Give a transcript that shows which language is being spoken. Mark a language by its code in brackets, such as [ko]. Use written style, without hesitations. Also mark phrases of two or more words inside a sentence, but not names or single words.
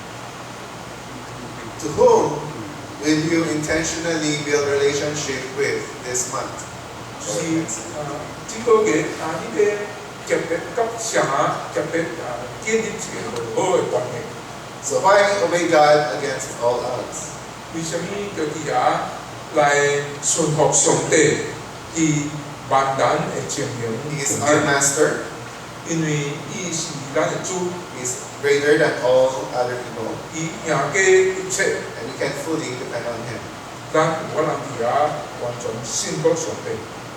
[en] To whom will you intentionally build a relationship with this month? [nan] 就是这个月你要特别甲上特别建立一个好的关系。 [en] So why obey God against all odds? [nan] 为什么要伫遐来顺服上帝？伫万难的情形。 [en] He is our master. [nan] 因为伊是咱的主。 [en] He is greater than all other people. [nan] 伊赢过一切。 [en] And we can fully depend on Him. [nan] 咱有可能伫遐完全信服上帝。